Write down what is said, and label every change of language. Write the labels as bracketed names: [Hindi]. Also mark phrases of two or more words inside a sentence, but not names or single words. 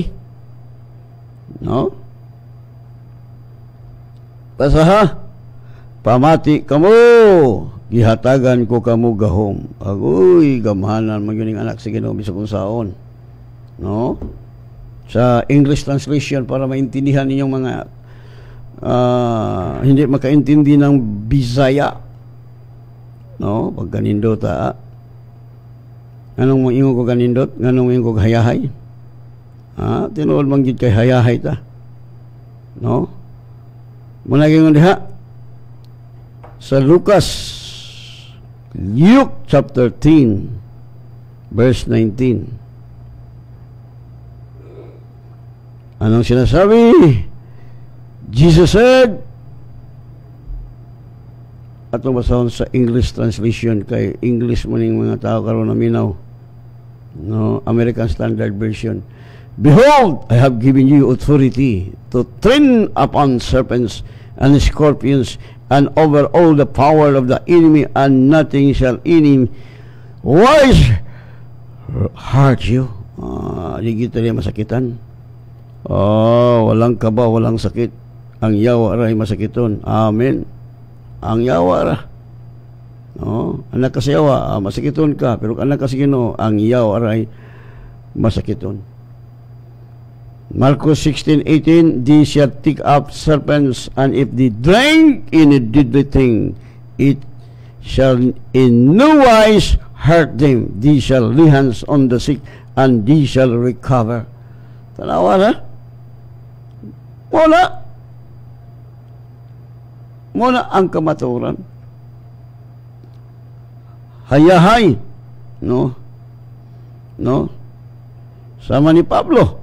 [Cebuano] No? Basaha. Pamati kamo. Gihatagan ko kamo gahom. Agoy, gamhanan mo [Filipino] yun yung [Cebuano] anak sa Ginoo bisag kung saon. [Filipino] No? Sa [English] English translation [Filipino] para maintindihan ninyong mga hindi makaintindi ng Bisaya. No? [Cebuano] Pag ganindot anong mo ingo ko ganindot? Anong mo ingo ko hayahay? Tinuod manggid kay hayahay ta. No? Muna gingon diha sa Luke chapter 10 verse 19. [Filipino] Anong sinasabi? [English] Jesus said, [Cebuano] atong basahon sa [English] English translation [Cebuano] kay English man yung mga tao karon na minaw. No, American Standard Version. [English] Behold, I have given you authority to tread upon serpents and scorpions and over all the power of the enemy, and nothing shall any wise hurt you. [Filipino] Di kita rin masakitan. Walang kaba, walang sakit. [Cebuano] Ang yawa ray masakiton. Amen. Ang yawa ra. Anak ka sa yawa, masakiton ka. Pero anak ka sa Ginoo, ang yawa ray masakiton. Marcos 16:18, [English] they shall take up serpents, and if they drink any deadly thing, it shall in no wise hurt them. They shall lay hands on the sick, and they shall recover. [Cebuano] Tanawa na? Muna ang kamaturan. Hayahay. No? Sama ni Pablo.